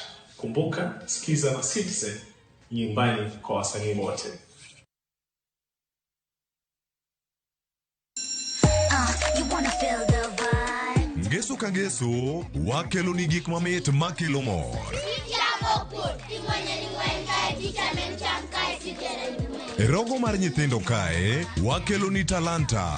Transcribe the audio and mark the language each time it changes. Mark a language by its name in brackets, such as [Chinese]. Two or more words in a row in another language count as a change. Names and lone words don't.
[Swahili] Kumbuka, skiza na Citizen, nyumbani kwa wasanii wote. [Luo (Kenya and Tanzania)] Ngeso ka ngeso, wakelo ni gik mamit makelo mor. Rogo mar nyithindo kae, wakelo ni talanta.